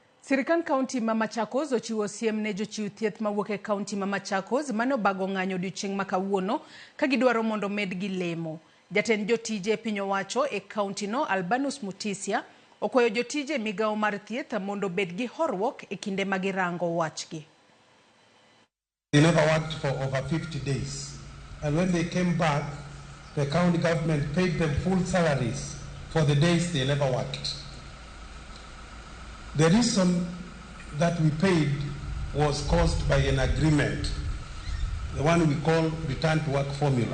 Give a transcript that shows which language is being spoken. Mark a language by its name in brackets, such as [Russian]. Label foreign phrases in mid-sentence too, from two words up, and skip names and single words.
[Luo (Kenya and Tanzania)] Sirikal kaonti ma Machakos ochiwo siem ne jochiw thieth mawuok e kaonti ma Machakos mano obago ng'anyo odiochieng' ma kawuono ka gidwaro mondo medgi lemo. Jatend jotije piny owacho e kaonti no Albanus Mutisia okwayo jotije migawo mar thieth mondo bed gi horruok e kinde ma girango wachgi. [English] They never worked for over 50 days, and when they came back, the county government paid them full salaries for the days they never worked. The reason that we paid was caused by an agreement, the one we call return to work formula.